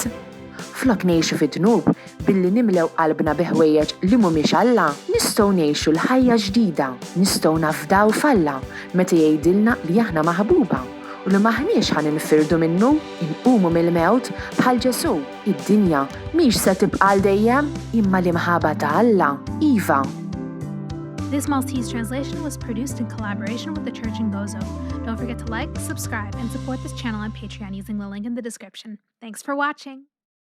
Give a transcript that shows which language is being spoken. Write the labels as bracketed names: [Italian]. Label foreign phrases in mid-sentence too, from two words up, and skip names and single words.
[Maltese] Flok ngħixu fid-dnub billi nimlew qalbna bi ħwejjeġ li mhumiex Alla, nistgħu ngħixu l-ħajja ġdida, nistgħu nafdaw f'Alla meta jgħidilna li aħna maħbuba u li maħniex ħan infirdu minnu, inqumu mill-mewt bħal Ġesu. Id-dinja mhix se tibqa' għal dejjem imma l-imħaba ta' Alla, iva. [English] This Maltese translation was produced in collaboration with the Church in Gozo. Don't forget to like, subscribe, and support this channel on Patreon using the link in the description. Thanks for watching!